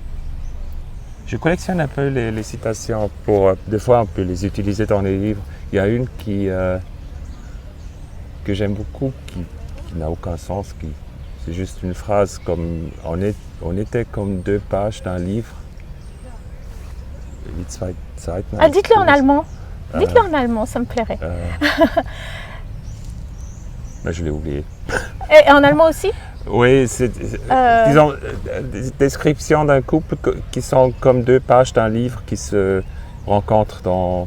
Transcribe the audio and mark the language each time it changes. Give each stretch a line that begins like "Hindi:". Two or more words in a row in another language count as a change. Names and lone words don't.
French: Je collectionne un peu les citations pour des fois on peut les utiliser dans les livres. Il y a une que j'aime beaucoup qui n'a aucun sens, c'est juste une phrase comme on était comme deux pages d'un livre.
German: Die zwei Seiten.
French: Ah, dites-le en allemand. Dites-le en allemand, ça me plairait. Mais je l'ai oublié. Et en allemand aussi? Oui, c'est disons des descriptions d'un couple qui sont comme deux pages d'un livre qui se rencontrent dans.